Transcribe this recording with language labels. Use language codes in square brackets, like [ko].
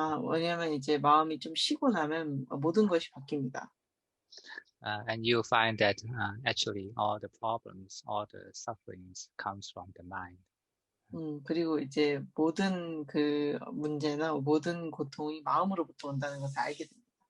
[ko] 왜냐하면 이제 마음이 좀 쉬고 나면 모든 것이 바뀝니다. [en] And you find that actually all the problems, all the sufferings comes from the mind. [ko] 그리고 이제 모든 그 문제나 모든 고통이 마음으로부터 온다는 것을 알게 됩니다.